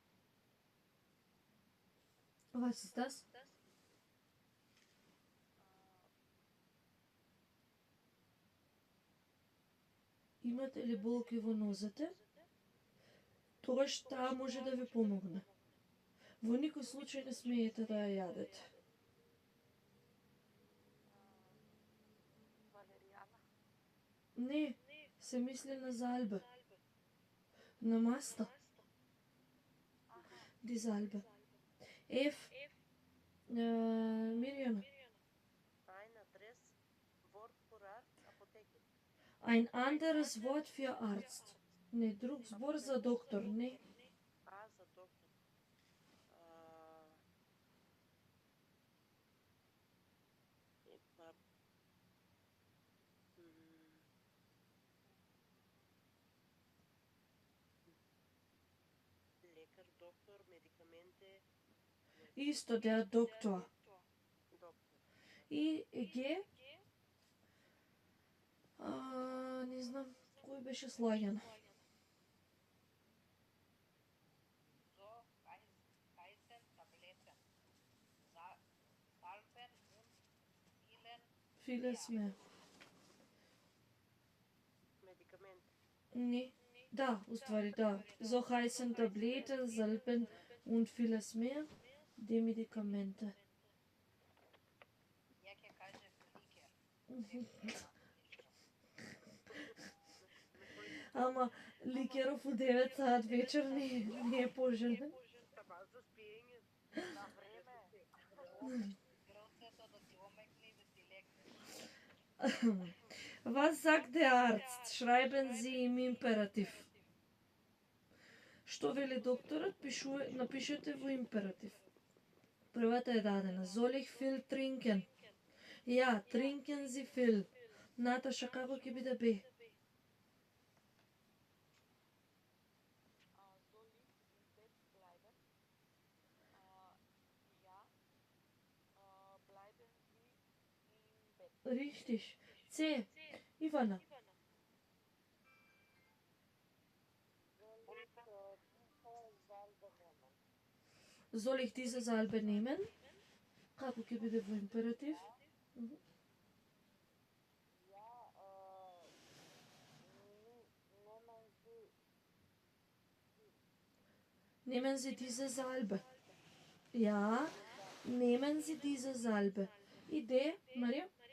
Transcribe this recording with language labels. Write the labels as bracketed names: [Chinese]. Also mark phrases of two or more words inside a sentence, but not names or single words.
[German] Was ist das? [Macedonian] Имате ли болки во нозете? Тогаш таа може да ви помогне. Во никој случај не смеете да ја јадете. Valeriana. Не, се мисли на залбе. На маста. [German] Die Salbe. [Macedonian] Мирјана. [German] Ein Adress, Wort für Arzt, Apotheke. Ein anderes Wort für Arzt. [Macedonian] Не, друг збор за доктор, не. За доктор. Лекар, доктор, медикаменте. Исто, [German] der Doktor. [Macedonian] Доктор. И не знам, кој беше слаган. [German] So heißen Tabletten. Salben und Vieles mehr. [Macedonian] Медикаменте. Не. Да, уствари, да. [German] So heißen Tabletten, Salben und vieles mehr. Die Medikamente. [Macedonian] Ја ќе кажев ликер. Ама ликеров у 9 саат вечер не е пожелен. Ама за спиење. На време. Грцето да ти омекне и да ти лекнеш. [German] Was sagt der Arzt? Schreiben Sie im Imperativ. [Macedonian] Што вели докторот? Напишете во императив. Првата е дадена. [German] Soll ich viel trinken? Ja, trinken Sie viel. [Macedonian] Наташа, како ќе биде бе? [German] Soll ich im Bett bleiben? Ja, bleiben Sie im Bett. Richtig. [Macedonian] С. Ивана. [German] Soll ich diese Salbe nehmen? [Macedonian] Како ќе биде во императив? [German] Nehmen Sie diese Salbe. Ja, nehmen Sie diese Salbe. Idee, Maria?